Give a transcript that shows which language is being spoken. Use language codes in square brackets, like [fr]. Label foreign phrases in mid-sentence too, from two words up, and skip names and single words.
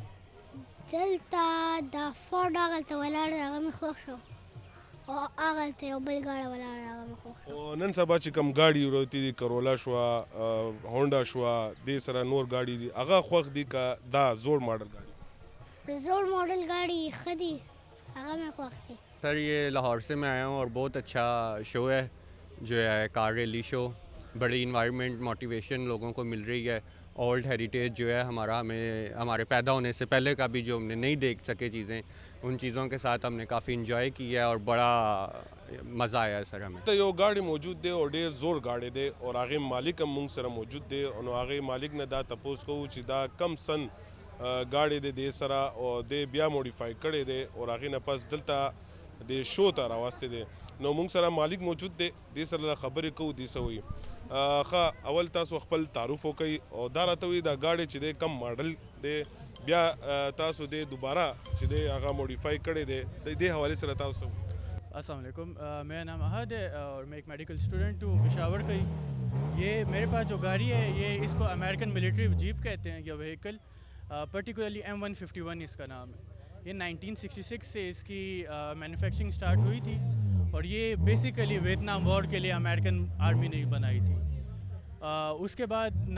[ps] دلته د فورډ هغلته ولاړ دی هغه مې خوښ شو او هغلته یو بل ګاډی ولاړ دی هغه مې خوښ شو او نن سبا چې کم ګاډي وروتي دي کرولا شوه هونډا شوه دې سره نور ګاډي دي هغه خوښ دي که دا زوړ ماډل ګاډي زوړ ماډل ګاډي ښه دي هغه مې خوښ دي [ur] سر یہ لاہور سے میں آیا ہوں اور بہت اچھا شو ہے جو ہے [en] car rally show [ur] بڑی [en] environment motivation [ur] لوگوں کو مل رہی ہے [en] old heritage [ur] جو ہے ہمارے پیدا ہونے سے پہلے کا بھی جو ہم نے نہیں دیکھ سکے چیزیں ان چیزوں کے ساتھ ہم نے کافی انجوائے کیا ہے اور بڑا مزہ آیا ہے سر ہمیں [ps] ته یو ګاډي موجود دی او ډېر زور ګاډي دی او هغې مالک هم موږ سره موجود دی نو هغې مالک نه دا تپوس کوو چې دا کم سن ګاډي دی دې سره او دې بیا موډیفای کړی دی او هغې نه پس دلته د شو ته راوستی دی نو موږ سره مالک موجود دی دې سره خبرې کوو دې څه وایي ښه اول تاسو خپل تعارف وکئ او دا راته وایي دا ګاډی چې دی کم ماډل دی بیا تاسو دی دوباره چې دی هغه موډیفای کړی دی د دې حوالې سره تاسو [ur] السلام علیکم میرا نام احد ہے اور میں ایک [en] medical student [ur] ہوں پشاور کا ہی یہ میرے پاس جو گاڑی ہے یہ اس کو [en] American military jeep [ur] کہتے ہیں یا [en] vehicle particularly [ur] M151 اس کا نام ہے یہ 1966 سے اس کی [en] manufacturing start [ur] ہوئی تھی اور یہ [en] basically Vietnam War [ur] کے لیے [en] American Army [ur] نے بنائی تھی اس کے بعد